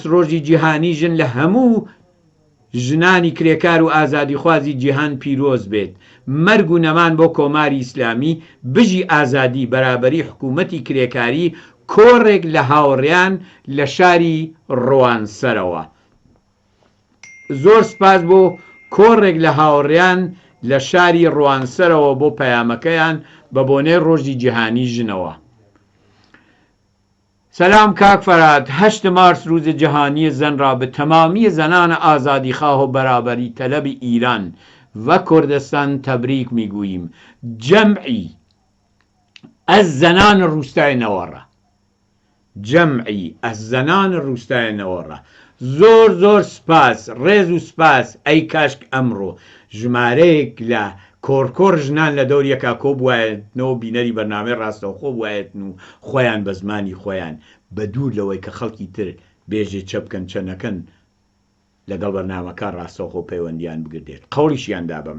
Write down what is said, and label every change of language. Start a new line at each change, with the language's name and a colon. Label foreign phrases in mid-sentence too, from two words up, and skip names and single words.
Central Kurdish: ڕۆژی جیهانی ژن لە هەموو ژنانی کرێکار و ئازادی خوازی جیهان پیرۆز بێت مەرگ و نەمان بۆ کۆماری ئیسلامی بژی ئازادی بەرابەری حکوومەتی کرێکاری کۆڕێک لە هاوڕێیان لە شاری ڕۆوانسەرەوە زۆر سپاس بۆ کۆڕێک لە هاوڕێیان لە شاری ڕوانسەرەوە بۆ پەیامەکەیان بە بۆنەی ڕۆژی جیهانی ژنەوە سەلام کاک فەرهاد
Persian: 8 مارس روز جهانی زن را به تمامی زنان آزادیخواه و برابری طلب ایران و کردستان تبریک میگوییم جمعی از زنان روستای نواره جمعی از زنان روستای نواره
Central Kurdish: زۆر زۆر سپاس ڕێز و سپاس ئەی کاشک ئەمڕۆ ژمارەیەک لە کۆرکۆر ژنان لە دەوریەکە کۆ بوایەتنەوە بینەری بەرنامەی ڕاستەوخۆ بوایەتن و خۆیان بە زمانی خۆیان بە دوور لەوەی کە خەڵکی تر بێژێ چە بکەن چە نەکەن لەگەڵ بەرنامەکە ڕاستەوخۆ پەیوەندیان بگردێت قەوڵیشیاندا بە